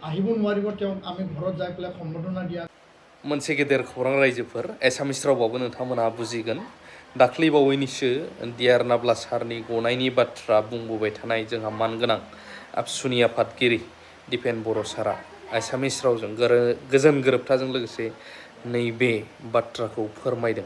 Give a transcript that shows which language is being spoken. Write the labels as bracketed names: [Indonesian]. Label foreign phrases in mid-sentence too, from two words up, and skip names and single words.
[Assamese] আহিব নোৱাৰিব তেওঁক আমি ঘৰত যাই পেলাই সম্বৰ্ধনা দিয়া [Bodo] मोनसे गेदेर खौरां रायजोफोर एसामिस रावबाबो नोंथांमोना बुजिगोन दाख्लैबावैनिसो डियार नाब्ला सारनि गनायनि बाथ्रा बुंबोबाय थानाय जोंहा मानगोनां आबसुनि आफादगिरि दिपेन बर' सारा एसामिस रावजों गोजोन गोरोबथाजों लोगोसे नैबे बाथ्राखौ फोरमायदों